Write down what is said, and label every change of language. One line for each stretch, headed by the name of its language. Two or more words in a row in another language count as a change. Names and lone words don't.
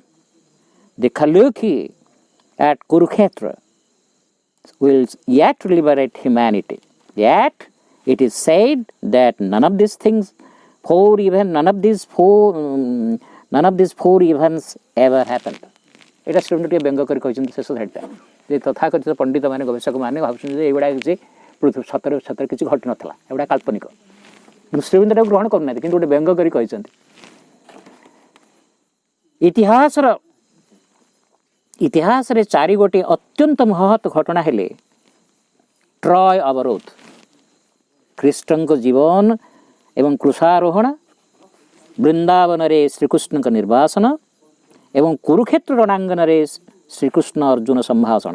English: The Kaluki at Kurukshetra will yet liberate humanity. Yet it is said that none of these four events ever happened.
Odia: এটা ଶ୍ରୀମନ୍ଦିର ଟିକେ ବ୍ୟଙ୍ଗ କରି କହିଛନ୍ତି ଶେଷ ସାଇଡ଼୍ଟା ଯେ ତଥାକଥିତ ପଣ୍ଡିତମାନେ ଗବେଷକମାନେ ଭାବୁଛନ୍ତି ଯେ ଏଗୁଡ଼ା କିଛି ସତରେ ସତରେ କିଛି ଘଟିନଥିଲା, ଏଗୁଡ଼ା କାଳ୍ପନିକ। କିନ୍ତୁ ଶ୍ରୀମନ୍ଦିରଟାକୁ ଗ୍ରହଣ କରୁନାହାନ୍ତି, କିନ୍ତୁ ଗୋଟେ ବ୍ୟଙ୍ଗ କରି କହିଛନ୍ତି। ଇତିହାସରେ ଚାରି ଗୋଟି ଅତ୍ୟନ୍ତ ମହତ୍ ଘଟଣା ହେଲେ ଟ୍ରୟ ଅବରୋଧ, ଖ୍ରୀଷ୍ଟଙ୍କ ଜୀବନ ଏବଂ କ୍ରୁଶାରୋହଣ, ବୃନ୍ଦାବନରେ ଶ୍ରୀକୃଷ୍ଣଙ୍କ ନିର୍ବାସନ ଏବଂ କୁରୁକ୍ଷେତ୍ର ରଣାଙ୍ଗନରେ ଶ୍ରୀକୃଷ୍ଣ ଅର୍ଜୁନ ସମ୍ଭାଷଣ।